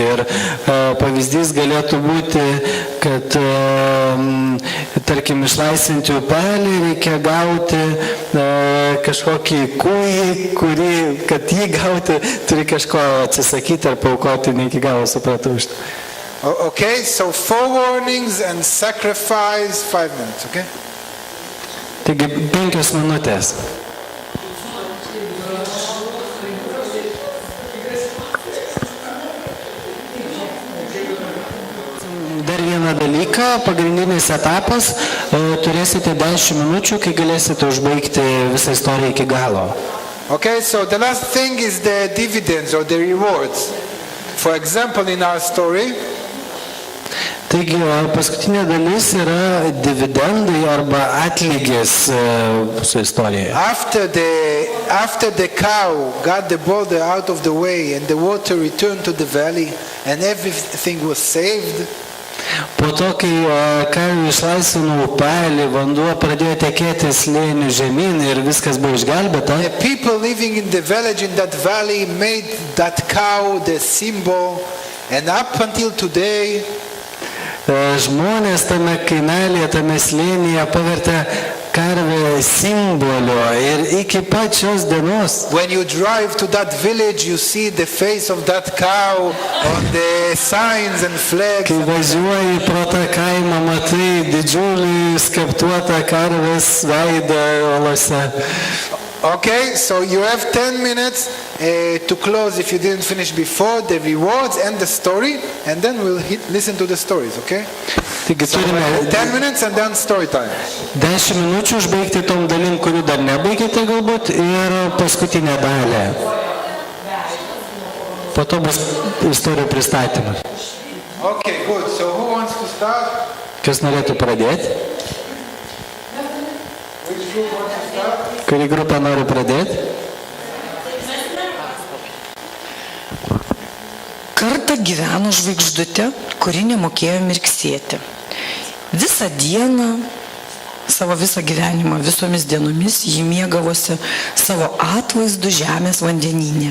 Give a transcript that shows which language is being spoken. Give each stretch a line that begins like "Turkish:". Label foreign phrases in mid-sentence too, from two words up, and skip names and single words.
Lithuanian: Ir pavyzdys galėtų būti, kad tarkim išlaisvinti upelį reikia gauti kažkokį kūjį, kad jį gauti turi kažko atsisakyti ar paaukoti, ne iki galo supratau šitą.
English: Okay, so forewarnings and sacrifice, 5 minutes, okay?
Lithuanian: Taigi 5 minutės. Dar vieną dalyką, pagrindinis etapas, turėsite 10 minučių, kai galėsite užbaigti visą istoriją iki galo.
English: Okay, so the last thing is the dividends or the rewards. For example, in our story,
Lithuanian: Taigi, paskutinė dalis yra dividendai arba atlygis su istorija.
English: after the cow got the boulder out of the way and the water returned to the valley and everything was saved,
Lithuanian: Po to, kai karvių išlaisvino upelį, vanduo pradėjo tekėti slėnių žemyn ir viskas buvo išgelbėta,
English: the people living in the village in that valley made that cow the symbol, and up until today,
Lithuanian: žmonės tame kaimelėje, tame slėnyje pavertė karvę simboliu ir iki pačios dienos.
English: when you drive to that village, you see the face of that cow on the signs and flags.
Lithuanian: Kai važiuoji pro tą kaimą, matai didžiulį skaptuotą karvės veidą olose.
English: Okay, so you have 10 minutes to close if you didn't finish before, the rewards and the story, and then we'll listen to the stories, okay?
Lithuanian: Taigi turime
English: 10 minutes and then story time.
Lithuanian: 10 minučių užbaigti tom dalim, kurių dar nebaigėte galbūt, ir paskutinę dalį. Po to bus istorijų pristatymas.
English: Okay, good. So who wants to start?
Lithuanian: Kas norėtų pradėti?
English: Which group wants to start?
Lithuanian: Kuri grupė nori pradėti? Kartą gyveno žvaigždutė, kuri nemokėjo mirksėti. Visą dieną, savo visą gyvenimą, visomis dienomis ji mėgavosi savo atvaizdu žemės vandenyne.